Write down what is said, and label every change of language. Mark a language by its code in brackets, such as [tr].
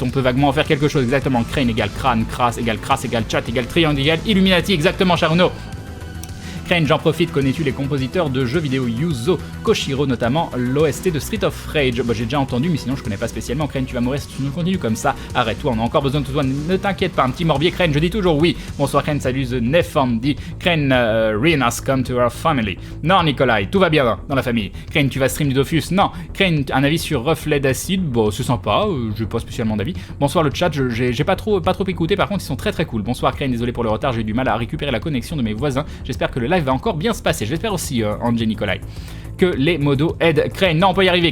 [fr] On peut vaguement en faire quelque chose. Exactement. Crane égale crâne, crasse égale chat égale triangle égale Illuminati. Exactement, Charuno. Crane, j'en profite, connais-tu les compositeurs de jeux vidéo Yuzo Koshiro, notamment l'OST de Street of Rage? Bah, j'ai déjà entendu, mais sinon je connais pas spécialement. Crane, tu vas mourir si tu nous continues comme ça. Arrête-toi, on a encore besoin de toi. Ne t'inquiète pas, un petit morbier. Crane, je dis toujours oui. Bonsoir Crane, salut The Nefandi. [en] Crane, Rin has come to our family. [fr] Non, Nikolai, tout va bien dans la famille. Crane, tu vas stream du Dofus? Non. Crane, un avis sur Reflet d'Acide? Bon, c'est sympa, j'ai pas spécialement d'avis. Bonsoir le chat, j'ai pas trop écouté, par contre ils sont très très cool. Bonsoir Crane, désolé pour le retard, j'ai eu du mal à récupérer la connexion de mes voisins. J'espère que le live va encore bien se passer. J'espère aussi, Angie Nikolai, que les modos aident. Crane, non, on peut y arriver.